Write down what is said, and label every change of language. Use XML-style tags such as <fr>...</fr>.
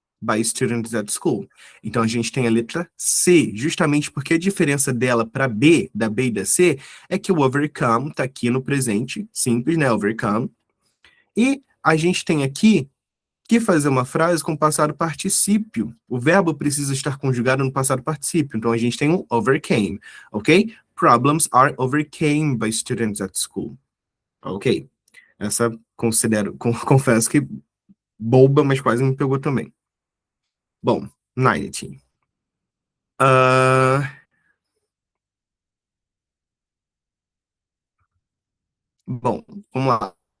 <en>by students at school.</en> <pt>Então, a gente tem a letra C, justamente porque a diferença dela para B, da B e da C, é que o overcome está aqui no presente simples, né, overcome, e a gente tem aqui que fazer uma frase com passado particípio. O verbo precisa estar conjugado no passado particípio, então a gente tem um overcame, ok?</pt> <en>Problems are overcame by students at school. Ok.</en> <pt>Essa confesso que boba, mas quase me pegou também. Bom, 90. Bom, vamos lá.</pt>